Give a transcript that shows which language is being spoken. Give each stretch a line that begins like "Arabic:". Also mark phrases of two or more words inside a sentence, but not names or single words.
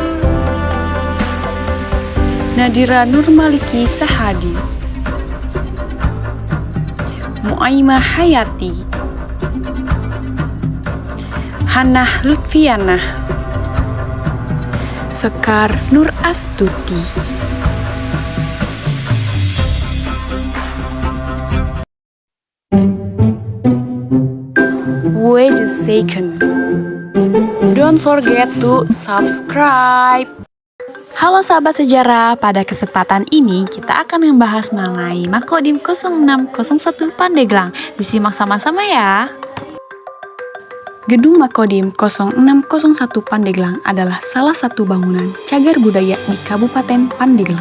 English: Nadira Nurmaliki Sahadi, Muaimah Hayati, Hannah Lutfianah, Sekar Nur Astuti. Wait a second. Don't forget to subscribe.
Indonesian: Halo sahabat sejarah, pada kesempatan ini kita akan membahas mengenai Makodim 0601 Pandeglang. Disimak sama-sama ya. Gedung Makodim 0601 Pandeglang adalah salah satu bangunan cagar budaya di Kabupaten Pandeglang.